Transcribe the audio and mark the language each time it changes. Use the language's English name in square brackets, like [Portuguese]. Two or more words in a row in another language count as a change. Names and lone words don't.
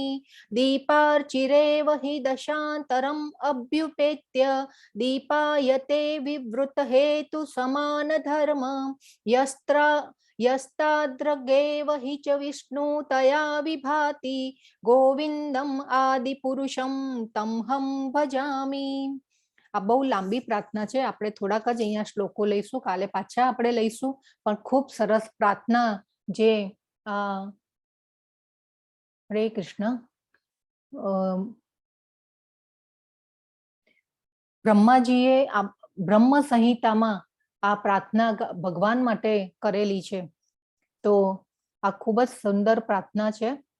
[Sanskrit] दीपार्चिरेव हि दशान्तरम् अभ्युपेत्य दीपायते विवृत हेतु समान धर्म यस्ताद्रगेव हि च विष्णु तया विभाति गोविन्दम् आदिपुरुषं तमहं भजामि। [Gujarati] આ બહુ લાંબી પ્રાર્થના છે, આપણે થોડાક જ અહીંયા શ્લોકો લઈશું, કાલે પાછા આપણે લઈશું, પણ ખૂબ સરસ પ્રાર્થના જે [Sanskrit] हरे कृष्ण [Gujarati] બ્રહ્માજીએ આ બ્રહ્મ સંહિતામાં આ પ્રાર્થના ભગવાન માટે કરેલી છે, તો આ ખૂબ જ સુંદર પ્રાર્થના છે।